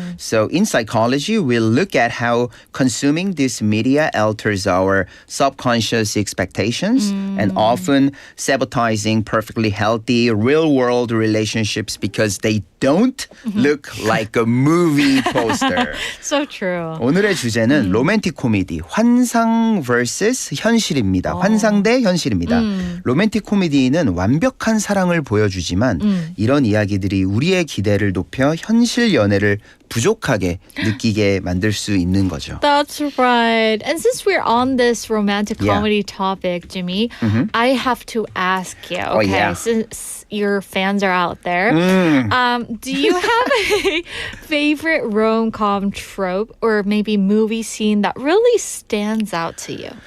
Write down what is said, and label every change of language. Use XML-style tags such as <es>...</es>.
<en>So in psychology, we'll look at how consuming this media alters our subconscious expectations and often sabotaging perfectly healthy real-world relationships because they don't look like a movie poster. So true.</en> <ko>오늘의 주제는 로맨틱 코미디 환상 vs 현실입니다. 환상 대 현실입니다. 로맨틱 코미디는 완벽한 사랑을 보여주지만 이런 이야기들이 우리의 기대를 높여 현실 연애를 부족하게 느끼게 만들 수 있는 거죠.</ko> <en>That's right. And since we're on this romantic comedy topic, Jimmy, I have to ask you, okay, yeah. since your fans are out there, do you have a favorite rom-com trope or maybe movie scene that really stands out to you?</en>